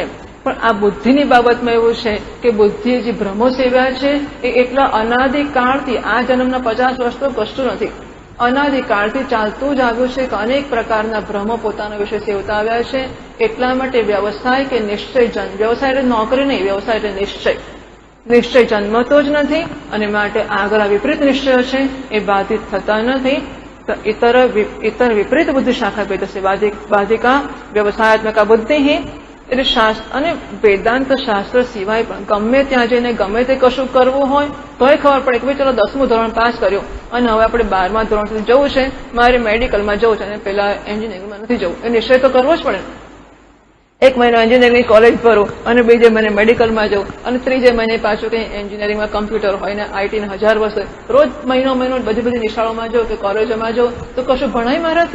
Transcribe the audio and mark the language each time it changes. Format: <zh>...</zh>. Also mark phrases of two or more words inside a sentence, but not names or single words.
<gu>પણ આ બુદ્ધિની બાબતમાં એવું છે કે બુદ્ધિએ જે ભ્રમો સેવ્યા છે એ એટલા અનાદિકાળથી, આ જન્મના 50 વર્ષ તો કશું નથી, અનાદિકાળથી ચાલતું જ આવ્યું છે કે અનેક પ્રકારના ભ્રમો પોતાના વિશે સેવતા આવ્યા છે. એટલા માટે વ્યવસાય કે નિશ્ચય જન્મ, વ્યવસાય એટલે નોકરી નહીં, વ્યવસાય એટલે નિશ્ચય. નિશ્ચય જન્મતો જ નથી અને માટે આગળ વિપરીત નિશ્ચયો છે એ બાધિત થતા નથી.</gu> <sa>इतर विपरीत बुद्धि शाखा भेद से बाधिका व्यवसायत्मका बुद्धि</sa> <gu>એટલે શાસ્ત્ર અને વેદાંત શાસ્ત્ર સિવાય પણ ગમે ત્યાં જઈને ગમે તે કશું કરવું હોય તોય ખબર પડે કે ભાઈ ચલો 10મું ધોરણ પાસ કર્યું અને હવે આપણે 12મા ધોરણ સુધી જવું છે, મારે મેડિકલમાં જવું છે અને પેલા એન્જિનિયરિંગમાં નથી જવું. એ નિશ્ચય તો કરવો જ પડે. એક મહિનો</gu> <en>engineering college</en> <gu>ભરું અને બીજે મહિને મેડિકલમાં જવું અને ત્રીજે મહિને પાછું કંઈ એન્જિનિયરિંગમાં કમ્પ્યુટર હોય ને આઈટીને 1000 વર્ષ રોજ મહિનો બધી નિશાળોમાં જાઉં કે કોલેજોમાં જાઉં તો કશું ભણાય મારાથી?</gu>